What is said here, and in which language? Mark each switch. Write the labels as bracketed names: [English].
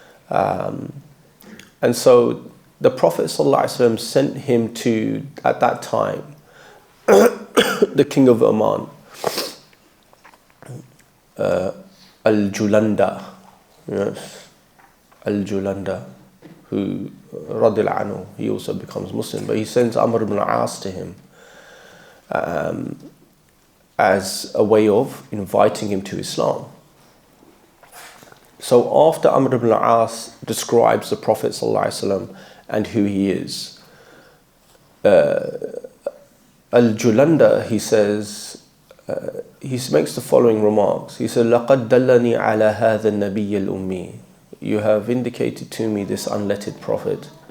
[English] And so the Prophet ﷺ sent him to, at that time, the king of Oman, Al-Julanda, yes, Al-Julanda, who, radiyallahu anhu, he also becomes Muslim, but he sends Amr ibn al-As to him as a way of inviting him to Islam. So after Amr ibn al-As describes the Prophet ﷺ and who he is, Al-Julanda, he says, he makes the following remarks. He said, [Arabic] لَقَدْ دَلَّنِي عَلَى هَذَا النَّبِيِّ الْأُمِّي. [English] You have indicated to me this unlettered prophet.